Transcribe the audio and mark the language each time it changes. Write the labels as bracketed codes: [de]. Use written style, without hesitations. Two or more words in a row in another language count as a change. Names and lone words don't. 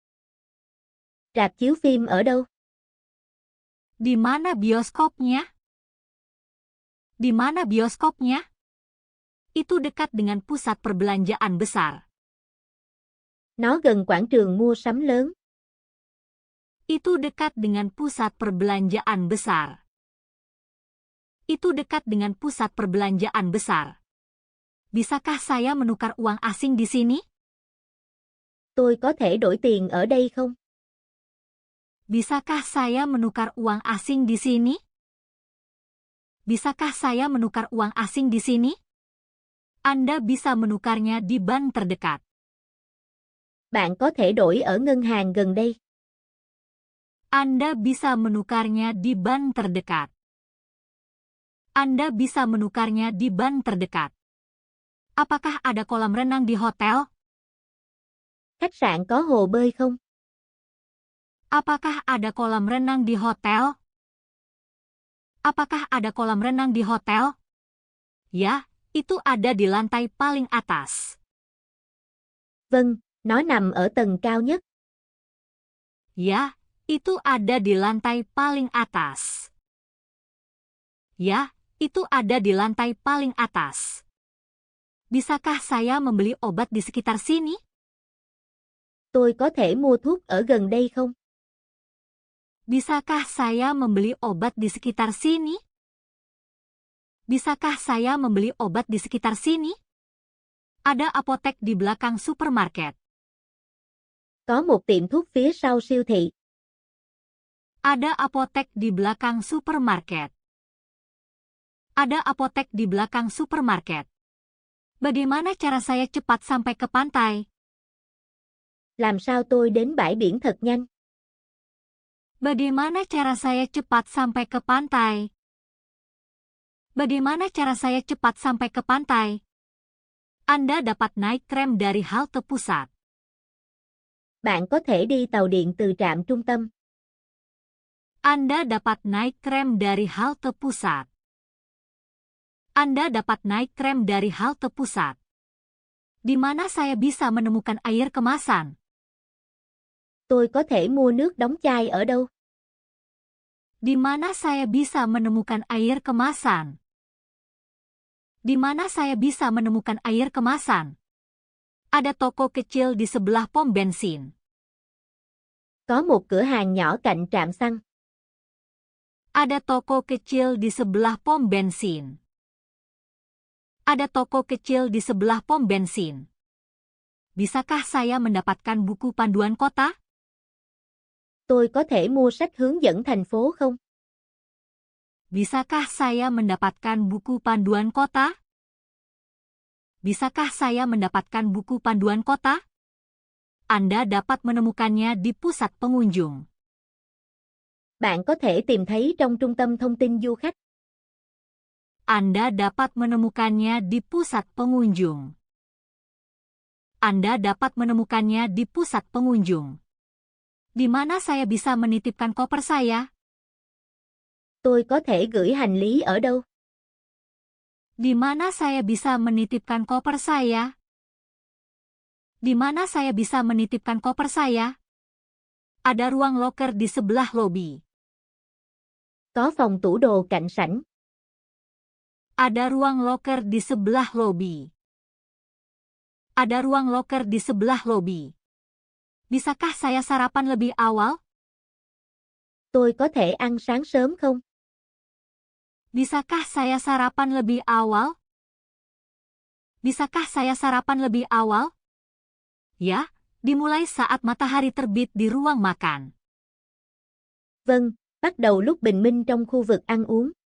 [vi] Rạp chiếu phim ở đâu? [id] Di mana bioskopnya? Di mana bioskopnya? Itu dekat dengan pusat perbelanjaan besar. [vi] Nó gần quảng trường mua sắm lớn. [id] Itu dekat dengan pusat perbelanjaan besar. Itu dekat dengan pusat perbelanjaan besar. Bisakah saya menukar uang asing di sini? [vi] Tôi có thể đổi tiền ở đây không? [id] Bisakah saya menukar uang asing di sini? Bisakah saya menukar uang asing di sini? Anda bisa menukarnya di bank terdekat. [vi] Bạn có thể đổi ở ngân hàng gần đây. [id] Anda bisa menukarnya di bank terdekat. Anda bisa menukarnya di bank terdekat. Apakah ada kolam renang di hotel? [vi] Khách sạn có hồ bơi không? [id] Apakah ada kolam renang di hotel? Apakah ada kolam renang di hotel? Ya, itu ada di lantai paling atas. [vi] Vâng, nó nằm ở tầng cao nhất. [id] Ya, itu ada di lantai paling atas. Ya, itu ada di lantai paling atas. Bisakah saya membeli obat di sekitar sini? [vi] Tôi có thể mua thuốc ở gần đây không? [id] Bisakah saya membeli obat di sekitar sini? Bisakah saya membeli obat di sekitar sini? Ada apotek di belakang supermarket. [vi] Có một tiệm thuốc phía sau siêu thị. [id] Ada apotek di belakang supermarket. Ada apotek di belakang supermarket. Bagaimana cara saya cepat sampai ke pantai? [vi] Làm sao tôi đến bãi biển thật nhanh? [id] Bagaimana cara saya cepat sampai ke pantai? Bagaimana cara saya cepat sampai ke pantai? Anda dapat naik tram dari halte pusat. [vi] Bạn có thể đi tàu điện từ trạm trung tâm. [id] Anda dapat naik tram dari halte pusat. Anda dapat naik tram dari halte pusat. Di mana saya bisa menemukan air kemasan? [vi] Tôi có thể mua nước đóng chai ở đâu? [id] Di mana saya bisa menemukan air kemasan? Di mana saya bisa menemukan air kemasan? Ada toko kecil di sebelah pom bensin. [vi] Có một cửa hàng nhỏ cạnh trạm xăng. [id] Ada toko kecil di sebelah pom bensin. Ada toko kecil di sebelah pom bensin. Bisakah saya mendapatkan buku panduan kota? [vi] Tôi có thể mua sách hướng dẫn thành phố không? [id] Bisakah saya mendapatkan buku panduan kota? Bisakah saya mendapatkan buku panduan kota? Anda dapat menemukannya di pusat pengunjung. [vi] Bạn có thể tìm thấy trong trung tâm thông tin du khách. [id] Anda dapat menemukannya di pusat pengunjung. Anda dapat menemukannya di pusat pengunjung. Di mana saya bisa menitipkan koper saya? [vi] Tôi có thể gửi hành lý ở đâu? [id] Di mana saya bisa menitipkan koper saya? Di mana saya bisa menitipkan koper saya? Ada ruang loker di sebelah lobi. [vi] Có phòng tủ đồ cạnh sảnh. [id] Ada ruang loker di sebelah lobi. Ada ruang loker di sebelah lobi. Bisakah saya sarapan lebih awal? [vi] Tôi có thể ăn sáng sớm không? [id] Bisakah saya sarapan lebih awal? Bisakah saya sarapan lebih awal? Ya, dimulai saat matahari terbit di ruang makan. [vi] Vâng, bắt đầu lúc bình minh trong khu vực ăn uống.